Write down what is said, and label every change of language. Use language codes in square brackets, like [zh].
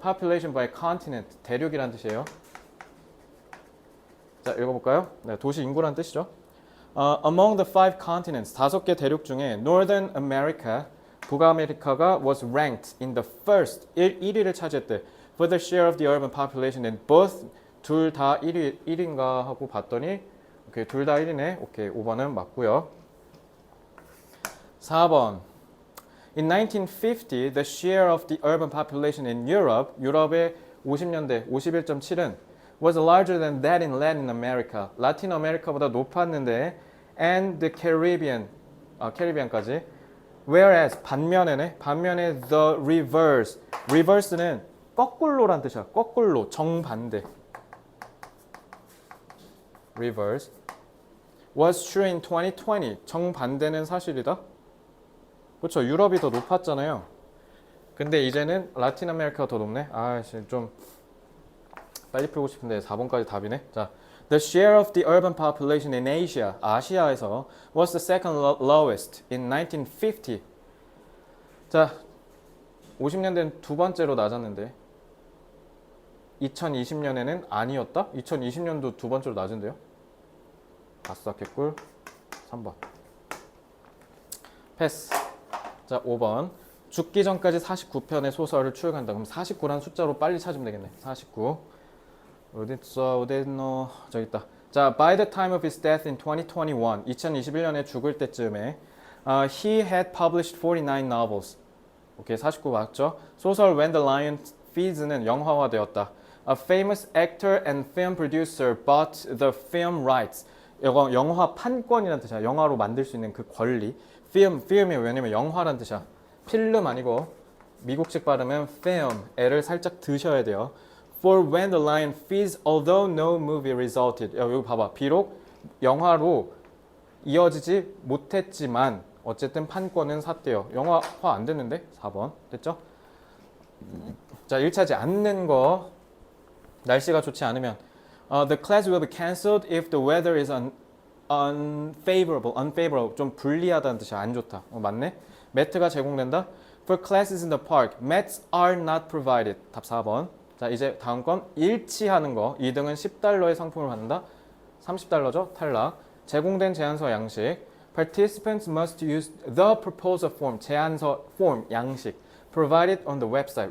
[en] population by continent, [ko] 대륙이란 뜻이에요. 자, 읽어볼까요? 네, 도시 인구란 뜻이죠. [en] Among the five continents, [ko] 5개 대륙 중에 [en] Northern America, [ko] 북아메리카가 [en] was ranked in the first [ko] 1위를 차지했대. [en] For the share of the urban population in both [ko] 둘 다 1위인가 하고 봤더니 오케이, 둘 다 1위네. 오케이, 5번은 맞고요. 4번. [en] In 1950, the share of the urban population in Europe, [ko] 유럽의 50년대 51.7은 [en] was larger than that in Latin America. [ko] 라틴 아메리카보다 높았는데 [en] and the Caribbean, [ko] 캐리비안까지. [en] Whereas [ko] 반면에 [en] the reverse. [ko] reverse는 거꾸로란 뜻이야. 거꾸로, 정반대. [en] reverse was true in 2020. [ko] 정반대는 사실이다. 그렇죠. 유럽이 더 높았잖아요. 근데 이제는 라틴 아메리카가 더 높네. 좀 빨리 풀고 싶은데 4번까지 답이네. 자, the share of the urban population in Asia, 아시아에서 was the second lowest in 1950. 자, 50년대는 두 번째로 낮았는데 2020년에는 아니었다? 2020년도 두 번째로 낮은데요? 아싸 개꿀. 3번 패스. 자, 5번 죽기 전까지 49편의 소설을 출간한다. 그럼 49란 숫자로 빨리 찾으면 되겠네. 49 어딨어? 어딨노? 저기 있다. [en] 자, by the time of his death in 2021, [ko] 2021년에 죽을 때쯤에 [en] he had published 49 novels. [ko] 오케이, 49 맞죠? 소설 [en] When the Lion Feeds는 [ko] 영화화되었다. [en] A famous actor and film producer bought the film rights. [ko] 이거 영화 판권이라는 뜻이야. 영화로 만들 수 있는 그 권리. film이 왜냐면 영화란 뜻이야. 필름 아니고 미국식 발음은 film. 애를 살짝 드셔야 돼요. [en] For when the lion feeds, although no movie resulted. [ko] 여기 봐봐. 비록 영화로 이어지지 못했지만 어쨌든 판권은 샀대요. 영화화 안 됐는데? 4번. 됐죠? 자, 1차지 않는 거. 날씨가 좋지 않으면 [en] the class will be cancelled if the weather is unfavorable. [ko] 좀 불리하다는 뜻이야. 안 좋다. 맞네? 매트가 제공된다. [en] For classes in the park, mats are not provided. [ko] 답 4번. 자, 이제 다음 건 일치하는 거. 2등은 10달러의 상품을 받는다. 30달러죠? 탈락. 제공된 제안서 양식. [en] Participants must use the proposal form. [ko] 제안서 form 양식. [en] Provided on the website.